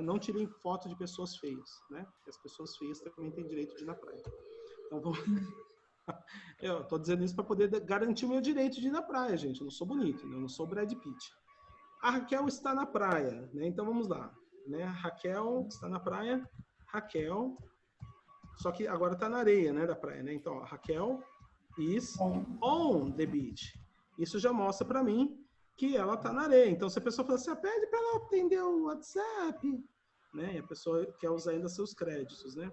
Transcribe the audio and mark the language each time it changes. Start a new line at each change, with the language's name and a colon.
Portuguese: Não tirem foto de pessoas feias, né? Porque as pessoas feias também têm direito de ir na praia. Então, vamos... Eu tô dizendo isso para poder garantir o meu direito de ir na praia, gente. Eu não sou bonito, né? Eu não sou Brad Pitt. A Raquel está na praia, né? Então, vamos lá. Né? A Raquel está na praia. Raquel... Só que agora está na areia, né, da praia, né? Então, ó,
English: Raquel is on the beach.
Portuguese: Isso já mostra para mim que ela está na areia. Então, se a pessoa fala assim, pede para ela atender o WhatsApp, né? E a pessoa quer usar ainda seus créditos, né?